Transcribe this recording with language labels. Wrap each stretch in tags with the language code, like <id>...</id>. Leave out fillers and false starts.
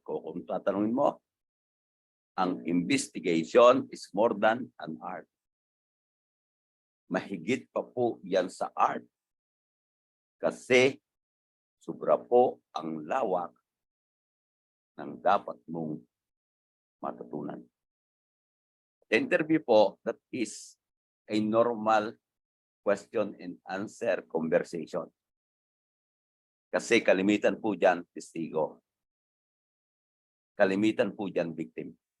<tl>Kung tatanungin mo, ang</tl> <en>investigation is more than an art.</en> <tl>Mahigit pa po yan sa art. Kasi sobra po ang lawak ng dapat mong matutunan.</tl> <en>The interview po, that is a normal question and answer conversation.</en> <tl>Kasi kalimitan po dyan, testigo. Kalimitan po dyan, victim.</tl>